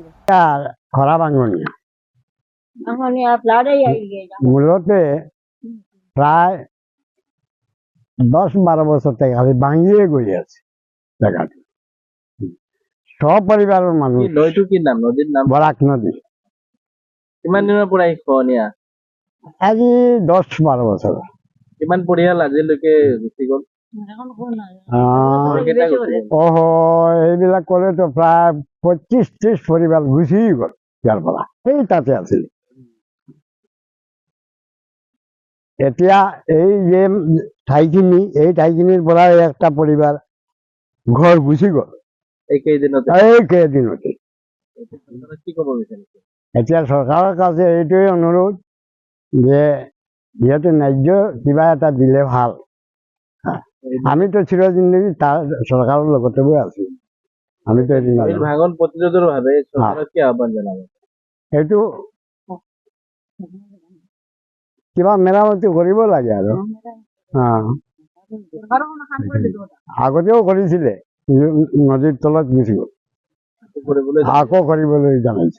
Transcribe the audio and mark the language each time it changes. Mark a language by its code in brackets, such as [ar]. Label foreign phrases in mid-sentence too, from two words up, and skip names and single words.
[bn] খরা ভাঙনিয়া মূলত প্রায় 10-12 বছর থেকে খালি ভাঙিয়ে গড়ে আছে জায়গাটা। সব পরিবারের মানুষ। [as] নদীটো কি নাম? নদীর নাম [bn] বরাক নদী। [as] কিমান দিনৰ পৰা খহনীয়া? [bn] আজি 10-12 বছর। [as] কিমান পৰিয়াল আজিলৈকে গুচি গ'ল? [bn] এইবিলাক করে তো প্রায় 25-30 পরিবার গুছিয়ে গেল [as] ইয়ার পৰা। এই তাতে আছিল। এতিয়া এই যে ঠাইখিনিৰ পৰা [bn] একটা পরিবার [as] ঘর গুছি গল এই কেইদিনতে। কি ক'ব বিচাৰিছে? এতিয়া চৰকাৰৰ কাছে এইটোৱে অনুৰোধ যে যিহেতু ন্যায্য কিবা এটা দিলে ভাল। [bn] আমি তো চিরজিন্দগি তার সরকারের লগতে বই আছি। আমি তো [as] ভাঙন প্ৰতিৰোধৰ বাবে চৰকাৰক কি আহ্বান জনাব? এইটো কিবা মেরামতি কৰিব লাগে আৰু। আগতেও কৰিছিলে, নদীৰ তলত গুচি গল, আকৌ কৰিবলৈ জনাইছে।